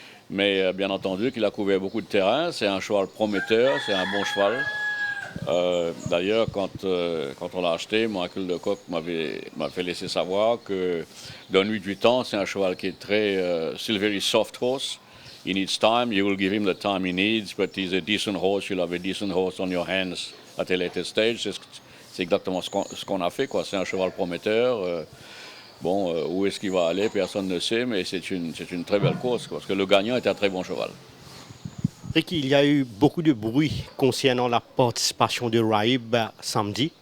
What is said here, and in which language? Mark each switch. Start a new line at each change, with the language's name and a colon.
French: Mais bien entendu qu'il a couvert beaucoup de terrain, c'est un cheval prometteur, c'est un bon cheval. D'ailleurs, quand on l'a acheté, Michael Lecoq m'a fait laisser savoir que dans 8 ans, c'est un cheval qui est très
English: still very soft horse. He needs time, you will give him the time he needs, but he's a decent horse, you'll have a decent horse on your hands at a later stage.
French: C'est exactement ce qu'on a fait, quoi. C'est un cheval prometteur. Où est-ce qu'il va aller, personne ne sait, mais c'est une très belle course, quoi, parce que le gagnant est un très bon cheval. Ricky, il y a eu beaucoup de bruit concernant la participation de Raib samedi.